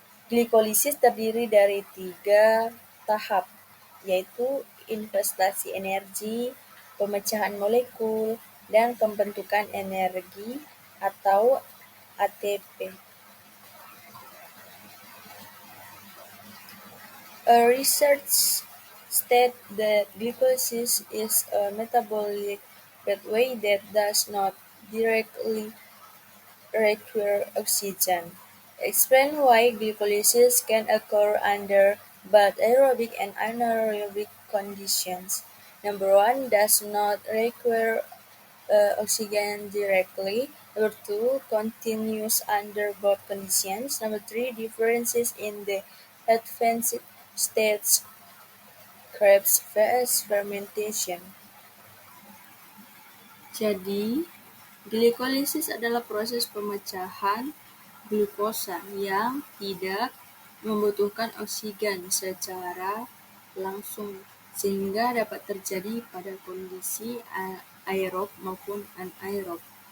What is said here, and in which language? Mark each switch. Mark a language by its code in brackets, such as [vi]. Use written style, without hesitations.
[id] Glikolisis terdiri dari 3 tahap, yaitu investasi energi, pemecahan molekul, dan pembentukan energi atau ATP. [en] A research states that glycolysis is a metabolic pathway that does not directly require oxygen. Explain why glycolysis can occur under both aerobic and anaerobic conditions. Number one, does not require oxygen directly. Number two, continues under both conditions. Number three, differences in the advanced states Krebs vs fermentation. [id] Jadi, glikolisis adalah proses pemecahan glukosa yang tidak membutuhkan oksigen secara langsung sehingga dapat terjadi pada kondisi aerob maupun anaerob.